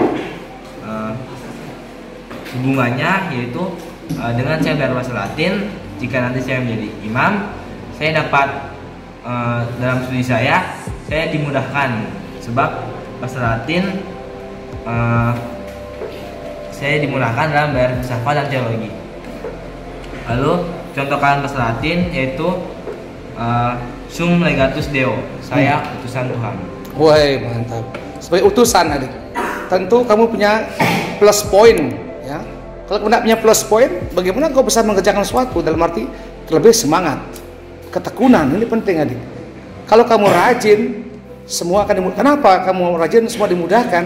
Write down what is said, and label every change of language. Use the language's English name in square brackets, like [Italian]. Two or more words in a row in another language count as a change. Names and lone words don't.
[Indonesian] Hubungannya yaitu dengan saya belajar bahasa Latin, jika nanti saya menjadi imam, saya dapat dalam studi saya dimudahkan, sebab bahasa Latin saya dimudahkan dalam belajar filsafat dan teologi. Lalu contoh kalian bahasa Latin yaitu [Latin] sum legatus Deo, [Indonesian] saya utusan Tuhan. Woi, mantap. Sebagai utusan adik, tentu kamu punya [English] plus point [Indonesian] ya. Kalau kamu tidak punya [English] plus point, [Indonesian] bagaimana kau bisa mengerjakan sesuatu? Dalam arti terlebih semangat, ketekunan, ini penting adik. Kalau kamu rajin, semua akan dimudahkan. Kenapa kamu rajin semua dimudahkan?